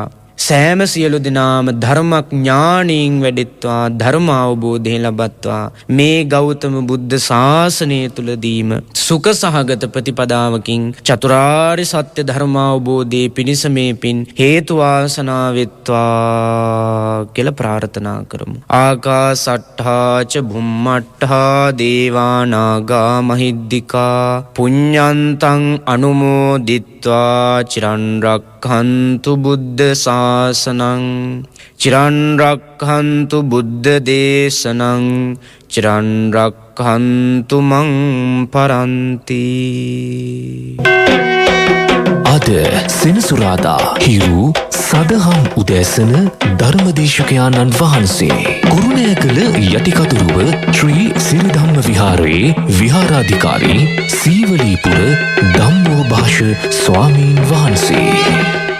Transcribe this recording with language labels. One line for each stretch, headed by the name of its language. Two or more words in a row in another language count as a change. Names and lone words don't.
Sinhala: සෑම සියලු දෙනාම ධර්මඥානීන් වැඩෙත්වා ධර්ම අවබෝධය ලබත්වා මේ ගෞතම බුද්ධ ශාසනය තුලදීම සුඛ සහගත ප්‍රතිපදාවකින් චතුරාර්ය සත්‍ය ධර්ම අවබෝධයේ පිණිස මේ පින් හේතු වාසනා වෙත්වා කියලා ප්‍රාර්ථනා කරමු.
Pali: ආකාසට්ඨා ච භුම්මට්ඨා දේවා නාග මහිද්దికා පුඤ්ඤන්තං අනුමෝදිත්වා චිරන් රක්ඛන්තු බුද්ධ ශාසනං චිරන් රක්ඛන්තු බුද්ධ දේශනං චිරන් රක්ඛන්තු මං පරන්ති.
Sinhala: අද සෙනසුරාදා හිරු සදහම් උදෑසන ධර්මදේශකයාණන් වහන්සේ කුරුණෑගල යටිකතුරුව ශ්‍රී සිරිධම්ම විහාරයේ විහාරාධිකාරී සීවලීපුර ධම්මෝභාෂ ස්වාමීන් වහන්සේ